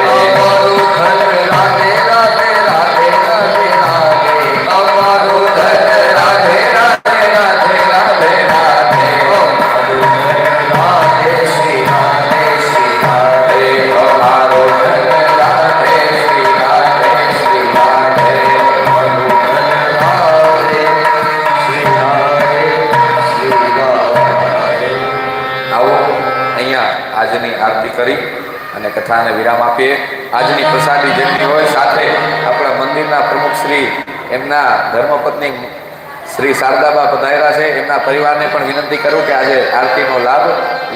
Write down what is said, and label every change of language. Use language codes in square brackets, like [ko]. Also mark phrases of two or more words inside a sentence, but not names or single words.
[bra] अमरो धन राधे राधे राधे राधे राधे अमरो धन राधे राधे राधे राधे राधे राधे श्री राधे श्री राधे हमारो धन राधे श्री राधे श्री राधे, राधे श्री राधे श्री राधे। [gu] આવો અહીંયા આજની આરતી કરી અને કથાને વિરામ આપીએ. આજની પ્રસાદી જેમની હોય સાથે આપણા મંદિરના પ્રમુખ શ્રી એમના ધર્મપત્ની શ્રી શારદાબા પધાર્યા છે. એમના પરિવારને પણ વિનંતી કરું કે આજે આરતીનો લાભ લે.